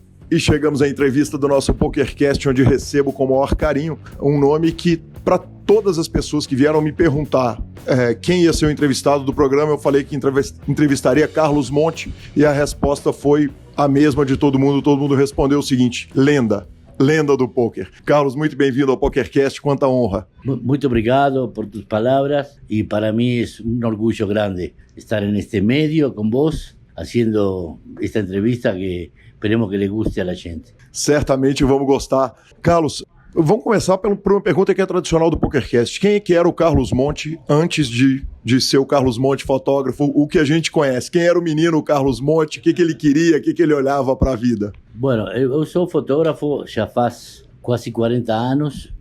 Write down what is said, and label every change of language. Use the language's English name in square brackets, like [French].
[Portuguese] E chegamos à entrevista do nosso PokerCast, onde recebo com o maior carinho um nome que, para todas as pessoas que vieram me perguntar quem ia ser o entrevistado do programa. Eu falei que entrevistaria Carlos Monte e a resposta foi a mesma de todo mundo. Todo mundo respondeu o seguinte: lenda do poker. Carlos, muito bem-vindo ao PokerCast, quanta honra. Muito obrigado [Spanish] por tus palavras y para mí es un orgullo grande estar en este medio con vos haciendo esta entrevista que esperemos que le guste a la gente. [Portuguese] Certamente vamos gostar. Carlos, vamos começar por uma pergunta que é tradicional do PokerCast. Quem é que era o Carlos Monte antes de ser o Carlos Monte fotógrafo, o que a gente conhece? Quem era o menino Carlos Monte? O que ele queria? O que ele olhava para a vida? Bueno, eu sou fotógrafo já faz quase 40 anos.